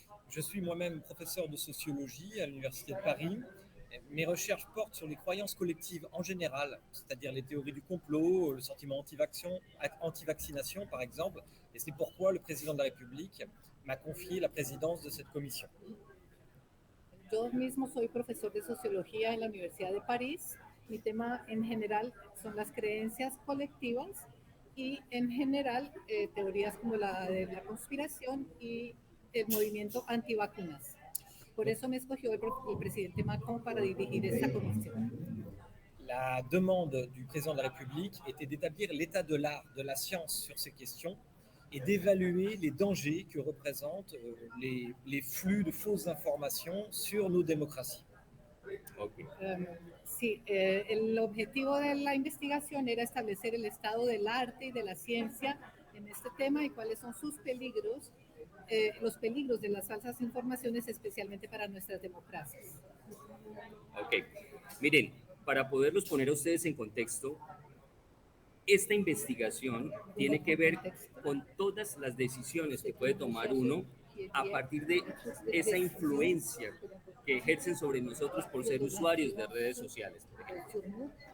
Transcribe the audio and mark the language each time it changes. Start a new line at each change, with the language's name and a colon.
French: Je suis moi-même professeur de sociologie à l'Université de Paris. Mes recherches portent sur les croyances collectives en général, c'est-à-dire les théories du complot, le sentiment anti-vaccination par exemple, et c'est pourquoi le président de la République m'a confié la présidence de cette commission.
Spanish: Yo mismo soy profesor de sociología en la Universidad de París. Mi tema en general son las creencias colectivas y en general teorías como la de la conspiración y el movimiento antivacunas. Por eso me escogió el presidente Macron para dirigir esta comisión.
French: La demande du président de la République était d'établir l'état de l'art de la science sur ces questions et d'évaluer les dangers que représentent les flux de fausses informations sur nos démocraties. Okay.
Spanish: Sí, el objetivo de la investigación era establecer el estado del arte y de la ciencia en este tema y cuáles son sus peligros, los peligros de las falsas informaciones, especialmente para nuestras democracias. Ok, miren, para poderlos poner a ustedes en contexto, esta investigación tiene que ver con todas las decisiones que puede tomar uno a partir de esa influencia que ejercen sobre nosotros por ser usuarios de redes sociales, por ejemplo.